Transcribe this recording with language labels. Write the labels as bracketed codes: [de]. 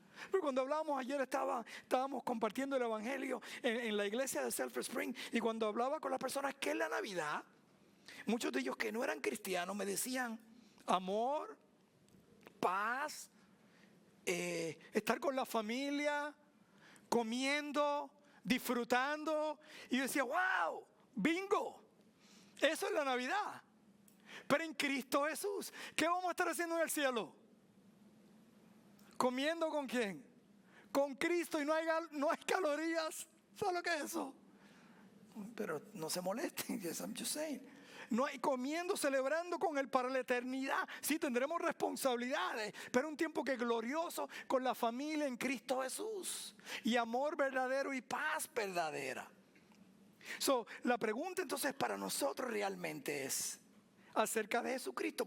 [es] Pero cuando hablábamos ayer, estábamos compartiendo el evangelio en la iglesia de Sulphur Spring, y cuando hablaba con las personas que es la Navidad, muchos de ellos que no eran cristianos me decían amor, paz, estar con la familia, comiendo, disfrutando. Y yo decía, wow, bingo, eso es la Navidad. Pero en Cristo Jesús, ¿qué vamos a estar haciendo en el cielo? ¿Comiendo con quién? Con Cristo, y no hay calorías. ¿Sabes lo que es eso? Pero no se molesten, [en] I'm just saying. [es] No hay comiendo, celebrando con Él para la eternidad. Sí, tendremos responsabilidades, pero un tiempo que es glorioso con la familia en Cristo Jesús. Y amor verdadero y paz verdadera. La pregunta entonces para nosotros realmente es acerca de Jesucristo.